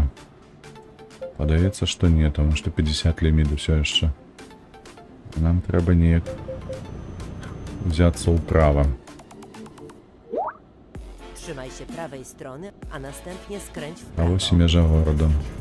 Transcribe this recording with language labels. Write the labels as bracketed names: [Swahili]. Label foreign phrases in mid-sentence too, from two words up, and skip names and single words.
[Belarusian] Падаецца, што не, таму што 50 ліміт усё яшчэ. Нам трэба неяк взяцца ўправа. [Polish] Trzymaj się prawej strony, a następnie skręć w [Belarusian] А [Polish] prawo. [Belarusian] вось і мяжа горада.